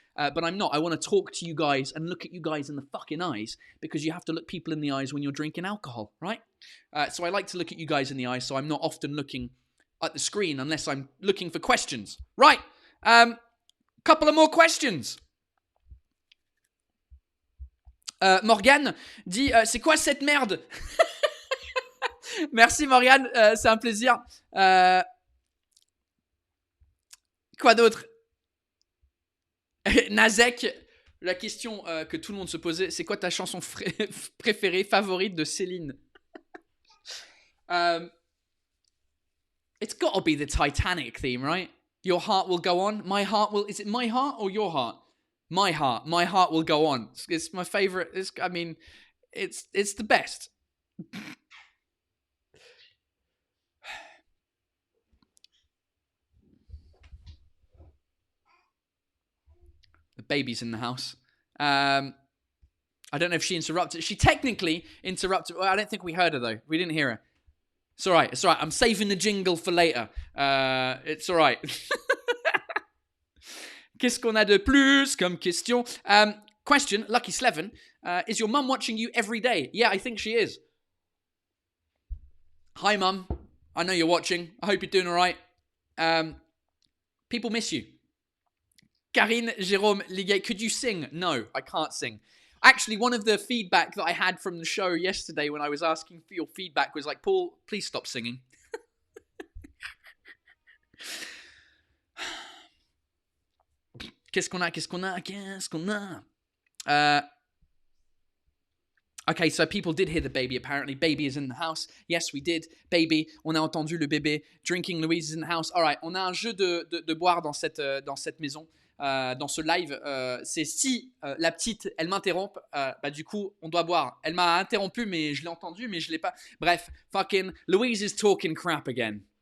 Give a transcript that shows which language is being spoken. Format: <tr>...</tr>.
<en>But I'm not. I want to talk to you guys and look at you guys in the fucking eyes, because you have to look people in the eyes when you're drinking alcohol, right? So I like to look at you guys in the eyes, so I'm not often looking at the screen unless I'm looking for questions. Right. Couple of more questions.</en> <fr>Morgane dit c'est quoi cette merde? Merci Morgane, c'est un plaisir. Quoi d'autre? Nazek, la question que tout le monde se posait, c'est quoi ta chanson préférée, favorite de Céline?</fr> <en>It's gotta be the Titanic theme, right? Your heart will go on. My heart will. Is it my heart or your heart? My heart. My heart will go on. It's my favorite. It's the best. The baby's in the house. I don't know if she interrupted. She technically interrupted. Well, I don't think we heard her though. We didn't hear her. It's all right. It's all right. I'm saving the jingle for later. It's all right.</en> <fr>Qu'est-ce qu'on a de plus comme question? Question, Lucky Sleven.</fr> <en>Is your mum watching you every day? Yeah, I think she is. Hi, mum. I know you're watching. I hope you're doing all right. People miss you. Karine Jérôme Liguet, could you sing? No, I can't sing. Actually, one of the feedback that I had from the show yesterday when I was asking for your feedback was like, Paul, please stop singing.</en> <fr>Qu'est-ce qu'on a?</fr> <en>Okay, so people did hear the baby apparently. Baby is in the house. Yes, we did.</en> <fr>Baby, on a entendu le bébé.</fr> <en>Drinking Louise is in the house. All right,</en> <fr>on a un jeu de boire dans cette maison. Dans ce live, c'est si la petite, elle m'interrompt, du coup, on doit boire. Elle m'a interrompu, mais je l'ai entendu, mais je l'ai pas.</fr> <en>Bref, fucking Louise is talking crap again.</en>